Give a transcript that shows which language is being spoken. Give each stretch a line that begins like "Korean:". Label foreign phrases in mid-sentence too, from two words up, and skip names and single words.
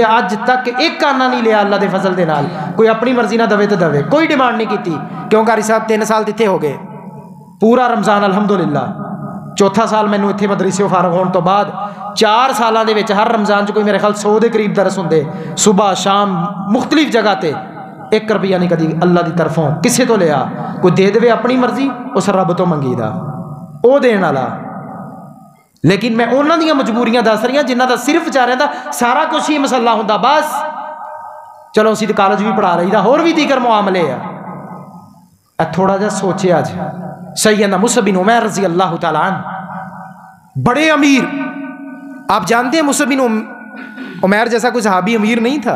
Punjabi: اج تک ایک کانا نہیں لیا اللہ دے فضل دے نال. کوئی اپنی مرضی نہ دے تو دے، کوئی ڈیمانڈ نہیں کیتی. کیوں قاری صاحب 3 سال تھے ہو گئے پورا رمضان الحمدللہ. 4تھا سال مینوں اتنے مدرسے فارغ ہونے تو بعد 4 سالوں دے وچ ہر رمضان کوئی میرے خیال 100 دے قریب درس ہوندے، صبح شام مختلف جگہ تے. 1 روپیہ نہیں کدی اللہ دی طرفوں کسے تو لیا. کوئی دے دے اپنی مرضی، اس رب تو منگی دا او دین والا. لیکن میں انہاں دیاں مجبوریاں دس رہی ہوں جنہاں دا صرف بیچاریاں دا سارا کچھ ہی مسئلہ ہوندا. بس چلو اسی تے کالج بھی پڑھا رہی دا، ہور بھی دیگر معاملے آ. تھوڑا جا سوچے آج سیدنا مصعب بن عمیر رضی اللہ تعالیٰ عنہ بڑے امیر.
Urdu: آپ جانتے ہیں مصعب بن عمیر جیسا کوئی صحابی امیر نہیں تھا.